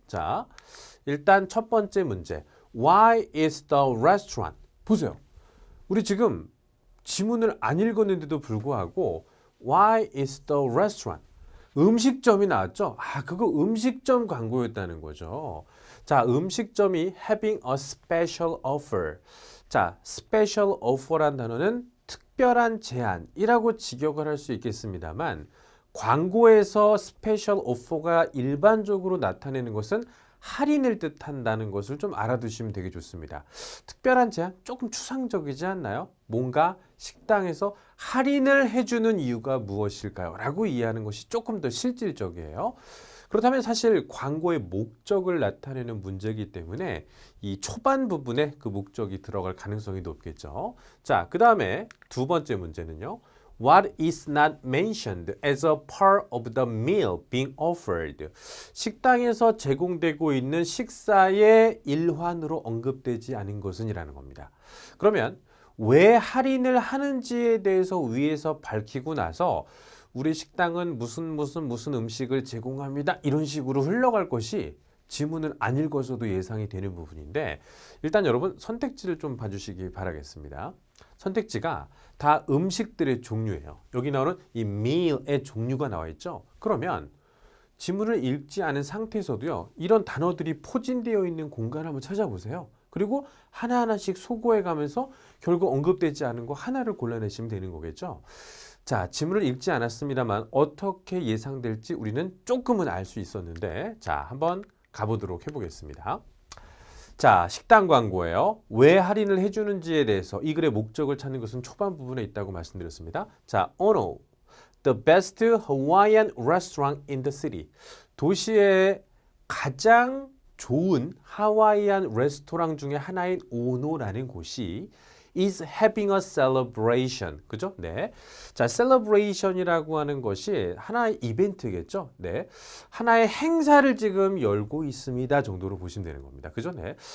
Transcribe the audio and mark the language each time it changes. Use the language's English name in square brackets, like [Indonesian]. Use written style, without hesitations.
[Korean] 자, 일단 첫 번째 문제. [English] Why is the restaurant? [Korean] 보세요. 우리 지금 지문을 안 읽었는데도 불구하고 [English] Why is the restaurant? [Korean] 음식점이 나왔죠? 그거 음식점 광고였다는 거죠. [English] 자, [Korean] 음식점이 [English] having a special offer. [Korean] 자, special offer란 단어는 특별한 제안이라고 직역을 할 수 있겠습니다만 광고에서 스페셜 오퍼가 일반적으로 나타내는 것은 할인을 뜻한다는 것을 좀 알아두시면 되게 좋습니다. 특별한 제안? 조금 추상적이지 않나요? 뭔가 식당에서 할인을 해주는 이유가 무엇일까요? 라고 이해하는 것이 조금 더 실질적이에요. 그렇다면 사실 광고의 목적을 나타내는 문제이기 때문에 이 초반 부분에 그 목적이 들어갈 가능성이 높겠죠. 자, 그 다음에 두 번째 문제는요. [English] What is not mentioned as a part of the meal being offered? [Korean] 식당에서 제공되고 있는 식사의 일환으로 언급되지 않은 것은 이라는 겁니다. 그러면 왜 할인을 하는지에 대해서 위에서 밝히고 나서 우리 식당은 무슨 음식을 제공합니다. 이런 식으로 흘러갈 것이 지문을 안 읽어서도 예상이 되는 부분인데 일단 여러분 선택지를 좀 봐주시기 바라겠습니다. 선택지가 다 음식들의 종류예요. 여기 나오는 이 meal의 종류가 나와 있죠. 그러면 지문을 읽지 않은 상태에서도요. 이런 단어들이 포진되어 있는 공간을 한번 찾아보세요. 그리고 하나하나씩 소거해 가면서 결국 언급되지 않은 거 하나를 골라내시면 되는 거겠죠. 자, 지문을 읽지 않았습니다만 어떻게 예상될지 우리는 조금은 알 수 있었는데 자, 한번 가보도록 해보겠습니다. 자, 식당 광고예요. 왜 할인을 해주는지에 대해서 이 글의 목적을 찾는 것은 초반 부분에 있다고 말씀드렸습니다. [English] 자, Ono, the best Hawaiian restaurant in the city. [Korean] 도시의 가장 좋은 하와이안 레스토랑 중에 하나인 오노라는 곳이 [English] is having a celebration. [Korean] 그죠? 네. 자, celebration이라고 하는 것이 하나의 이벤트겠죠? 네. 하나의 행사를 지금 열고 있습니다 정도로 보시면 되는 겁니다. 그죠? 네.